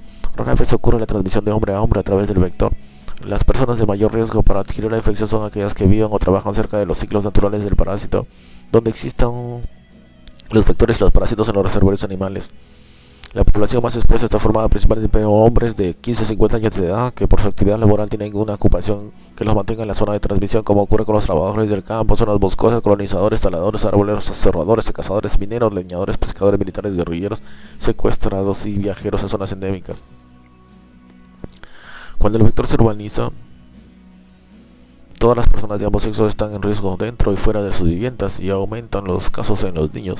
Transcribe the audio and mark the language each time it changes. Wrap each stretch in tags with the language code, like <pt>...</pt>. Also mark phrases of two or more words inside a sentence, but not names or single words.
<es>Rara vez ocurre la transmisión de hombre a hombre a través del vector. Las personas de mayor riesgo para adquirir la infección son aquellas que viven o trabajan cerca de los ciclos naturales del parásito, donde existan los vectores y los parásitos en los reservorios animales. La población más expuesta está formada principalmente por hombres de 15 a 50 años de edad que por su actividad laboral tienen una ocupación que los mantenga en la zona de transmisión, como ocurre con los trabajadores del campo, zonas boscosas, colonizadores, taladores, arboleros, cerradores, cazadores, mineros, leñadores, pescadores, militares, guerrilleros, secuestrados y viajeros en zonas endémicas. Cuando el vector se urbaniza, todas las personas de ambos sexos están en riesgo dentro y fuera de sus viviendas y aumentan los casos en los niños.</es>